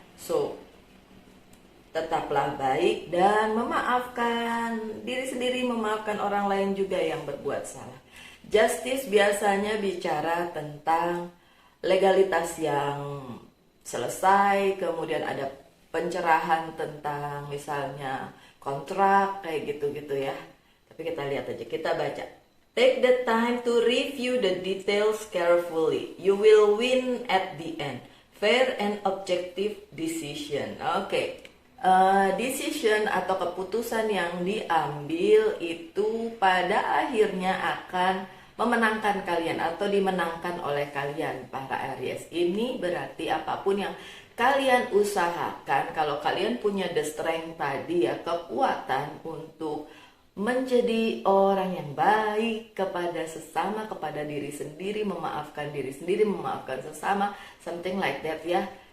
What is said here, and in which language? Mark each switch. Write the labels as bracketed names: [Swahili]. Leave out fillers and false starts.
[Indonesian] So tetaplah baik dan memaafkan diri sendiri, memaafkan orang lain juga yang berbuat salah. Justice biasanya bicara tentang legalitas yang selesai, kemudian ada pencerahan tentang misalnya kontrak kayak gitu-gitu ya. Tapi kita lihat aja, kita baca. [English] Take the time to review the details carefully. You will win at the end. Fair and objective decision. [Indonesian] Oke. Decision atau keputusan yang diambil itu pada akhirnya akan memenangkan kalian atau dimenangkan oleh kalian para Aries. Ini berarti apapun yang kalian usahakan, kalau kalian punya [English] the strength [Indonesian] tadi ya, kekuatan untuk menjadi orang yang baik kepada sesama, kepada diri sendiri, memaafkan diri sendiri, memaafkan sesama, [English] something like that [Indonesian] ya.